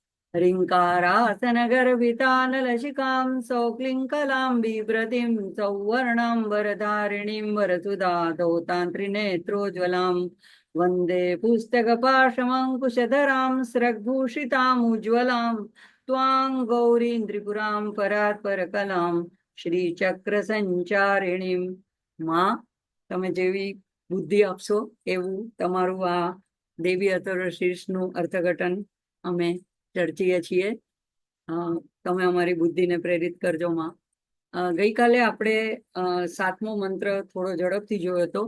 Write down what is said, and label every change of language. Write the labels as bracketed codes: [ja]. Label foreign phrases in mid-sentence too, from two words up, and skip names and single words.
[sa] ह्रीङ्कारासनगर्भितानलशिखां सौक्लिङ्कलां बिभ्रतीं सौवर्णाम्बरधारिणीं वरसुधाधौतान्त्रिनेत्रोज्ज्वलां वन्दे पुस्तकपाशमङ्कुशधरां स्रग्भूषितामुज्ज्वलां त्वां गौरीं त्रिपुरां परात्परकलां श्रीचक्रसञ्चारिणीं। [gu] માં તમે જેવી બુદ્ધિ આપશો એવું તમારું આ દેવી અથર્વશીર્ષનું અર્થઘટન અમે ચર્ચીએ છીએ। તમે અમારી બુદ્ધિને પ્રેરિત કરજો માં। ગઈકાલે આપણે સાતમો મંત્ર થોડો ઝડપથી જોયો હતો।